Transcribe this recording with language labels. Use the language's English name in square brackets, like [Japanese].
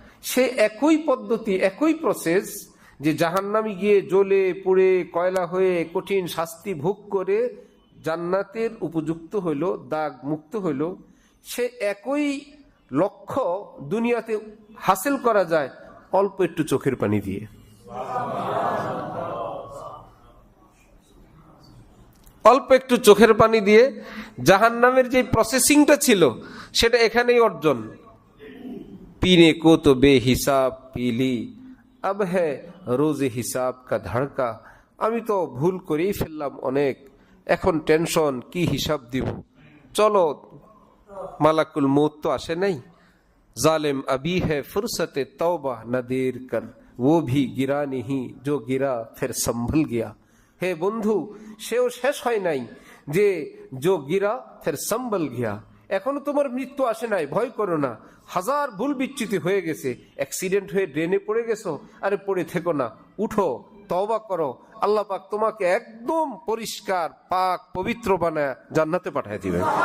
[Bangla] সে একই পদ্ধতি, একই প্রসেস যে জাহান্নামে গিয়ে জ্বলে পুড়ে কয়লা হয়ে কঠিন শাস্তি ভোগ করে জান্নাতের উপযুক্ত হইল, দাগ মুক্ত হইল, সে একই লক্ষ্য দুনিয়াতে হাসিল করা যায় অল্প একটু চোখের পানি দিয়ে। অল্প একটু চোখের পানি দিয়ে জাহান্নামের যে প্রসেসিংটা ছিল সেটা এখানেই অর্জন। [Hindi] पीने को तो बेहिसाब पी ली, अब है रोजे हिसाब का धड़का। [Bangla] আমি তো ভুল করেই ফেললাম অনেক, এখন টেনশন, কি হিসাব দিব। চলো, মালাকুল মৌত তো আসে নাই। [Hindi] জালেম अभी है फुर्सत तौबा न देर कर, वो भी गिरा नहीं जो गिरा फिर संभल गया। [Bangla] হে বন্ধু, সেও শেষ হয় নাই যে [Hindi] जो गिरा फिर संभल गया। [Bangla] এখনো তোমার মৃত্যু আসে নাই, ভয় করো না। হাজার ভুল বিচ্যুতি হয়ে গেছে, অ্যাক্সিডেন্ট হয়ে ড্রেনে পড়ে গেছো, আরে পড়ে থেকো না, উঠো, তওবা করো, আল্লাহ পাক তোমাকে একদম পরিষ্কার পাক পবিত্র বানায় জান্নাতে পাঠিয়ে দিবেন।